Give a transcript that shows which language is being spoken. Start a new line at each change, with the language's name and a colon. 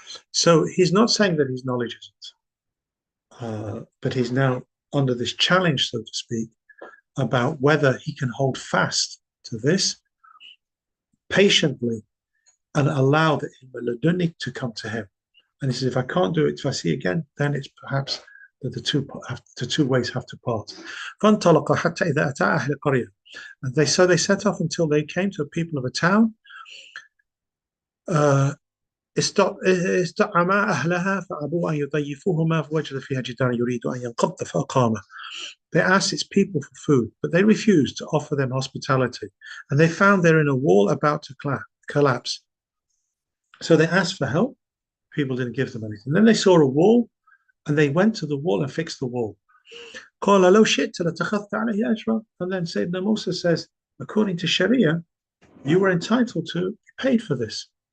English: So he's not saying that his knowledge isn't, but he's now under this challenge, so to speak, about whether he can hold fast to this patiently and allow the ilm to come to him. And he says, if I can't do it, if I see again, then it's perhaps that the two ways have to part.
Arabic: فَانْطَلَقَ حَتَّى إِذَا أَتَى أَهْلَ قَرْيَةٍ.
English: And they set off until they came to the people of a town.
Arabic: استطعما أهلها فأبوا أن يضيفوهما فوجد فيها جدارا يريد أن ينقض فأقامه.
English: They asked its people for food, but they refused to offer them hospitality, and they found there in a wall about to collapse. So they asked for help. People didn't give them anything. Then they saw a wall and they went to the wall and fixed the wall. And then Sayyidina Musa says, according to Sharia, you were entitled to be paid for this.